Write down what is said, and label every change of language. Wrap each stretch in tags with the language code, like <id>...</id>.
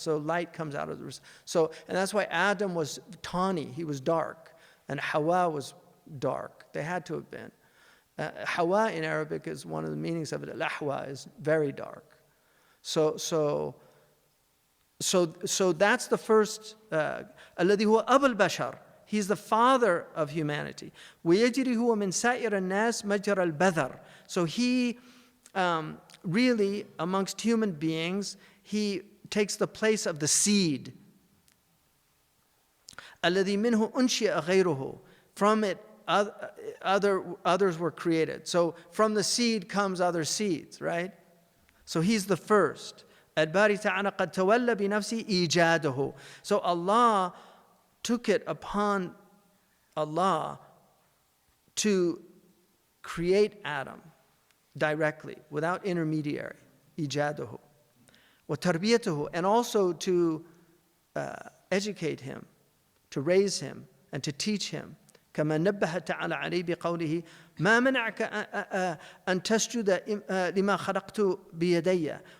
<en>So light comes out of and that's why Adam was tawny, he was dark, and Hawa was dark. They had to have been. Hawa in Arabic is one of the meanings of it. Al-Ahwa is very dark. So that's the first.</en> <ar>الذي هو أبو البشر.</ar> <en>He's the father of humanity.</en> <ar>ويجري هو من سائر الناس مجرى البذر.</ar> <en>So he really, amongst human beings, he takes the place of the seed.</en> <ar>الذي منه أنشئ غيره.</ar> <en>From it, others were created. So from the seed comes other seeds, right? So he's the first.</en> <ar>الباري تعالى قد تولى بنفسه إيجاده.</ar> <en>So Allah took it upon Allah to create Adam directly, without intermediary.</en> <ar>إيجاده. وتربيته,</ar> <en>and also to educate him, to raise him, and to teach him.</en> <ar>كما نبه تعالى عليه بقوله ما منعك أن تسجد لما خلقت بيدي.</ar>